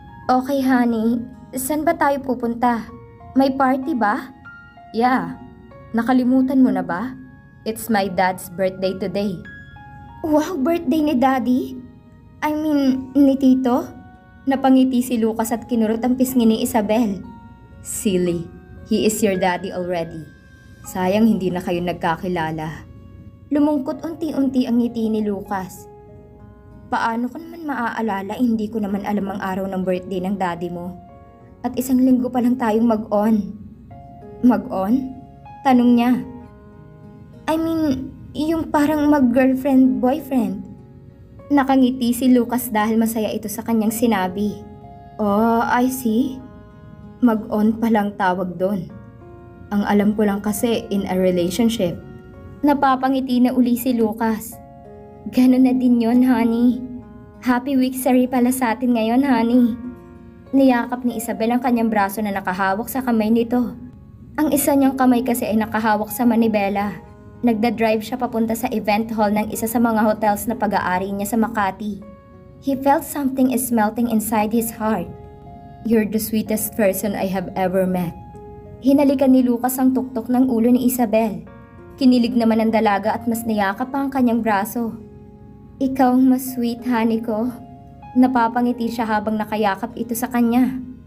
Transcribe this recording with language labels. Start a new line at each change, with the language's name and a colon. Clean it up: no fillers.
Filipino: Okay, honey. Saan ba tayo pupunta? May party ba? Yeah. Nakalimutan mo na ba?
English: It's my dad's birthday today. Wow,
Filipino: birthday ni Daddy?
English: I mean,
Filipino: ni Tito? Napangiti si Lucas at kinurot ang pisngi ni Isabel.
English: Silly, he is your daddy already.
Filipino: Sayang hindi na kayo nagkakilala. Lumungkot unti-unti ang ngiti ni Lucas. Paano ko naman maaalala, hindi ko naman alam ang araw ng birthday ng daddy mo. At 1 linggo pa lang tayong mag-on. Mag-on? Tanong niya.
English: I mean,
Filipino: yung parang mag-girlfriend-boyfriend. Nakangiti si Lucas dahil masaya ito sa kanyang sinabi.
English: Oh, I see.
Filipino: Mag-on pa lang tawag doon. Ang alam ko lang kasi
English: in a relationship.
Filipino: Napapangiti na uli si Lucas. Ganun na din yon, honey. Happy week-sary pala sa atin ngayon, honey. Niyakap ni Isabel ang kanyang braso na nakahawak sa kamay nito. Ang isa niyang kamay kasi ay nakahawak sa manibela. Nagda-drive siya papunta sa event hall ng isa sa mga hotels na pag-aari niya sa Makati.
English: He felt something is melting inside his heart. You're the sweetest person I have ever met.
Filipino: Hinalikan ni Lucas ang tuktok ng ulo ni Isabel. Kinilig naman ang dalaga at mas niyakap pa ang kanyang braso. Ikaw mas sweet, honey ko. Napapangiti siya habang nakayakap ito sa kanya.